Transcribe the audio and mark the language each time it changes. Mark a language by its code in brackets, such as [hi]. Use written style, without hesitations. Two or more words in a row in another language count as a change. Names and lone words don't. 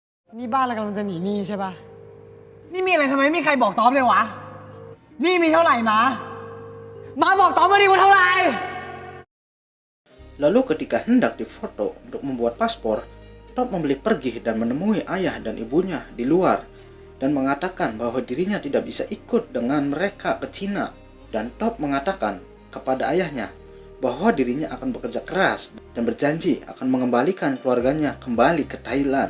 [th] นี่บ้านเรากำลังจะหนีหนี้ใช่ปะนี่มีอะไรทำไมไม่มีใครบอกตอมเลยวะหนี่มีเท่าไหร่มาบอกตอมมาดิว่าเท่าไหร่ [id] Lalu ketika hendak difoto untuk membuat paspor, Top memilih pergi dan menemui ayah dan ibunya di luar dan mengatakan bahwa dirinya tidak bisa ikut dengan mereka ke Cina. Dan Top mengatakan kepada ayahnya bahwa dirinya akan bekerja keras dan berjanji akan mengembalikan keluarganya kembali ke Thailand.